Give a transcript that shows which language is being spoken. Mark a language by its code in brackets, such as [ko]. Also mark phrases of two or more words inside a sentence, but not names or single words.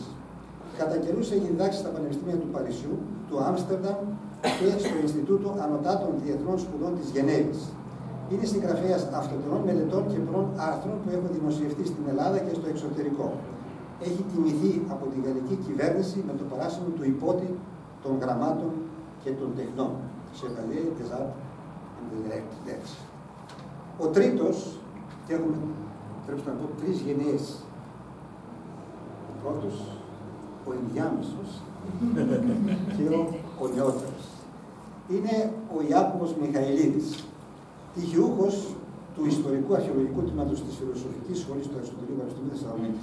[el] Κατά καιρούς έχει διδάξει στα Πανεπιστήμια του Παρισιού, του Άμστερνταμ και στο Ινστιτούτο Ανωτάτων Διεθνών Σπουδών της Γενέβης. Είναι συγγραφέας αυτοτελών μελετών και πολλών άρθρων που έχουν δημοσιευτεί στην Ελλάδα και στο εξωτερικό. Έχει τιμηθεί από τη γαλλική κυβέρνηση με το παράσημο του υπότη των γραμμάτων και των τεχνών. [fr] Chevalier des Arts et des Lettres. [el] Ο τρίτος, και έχουμε, πρέπει να πω, 3 γενιές. Ο πρώτος, ο ενδιάμεσος και ο νεότερος. Είναι ο Ιάκωβος Μιχαηλίδης, τυχιούχος του Ιστορικού Αρχαιολογικού Τμήματος της Φιλοσοφικής Σχολής του Αριστοτελείου Πανεπιστημίου Θεσσαλονίκης.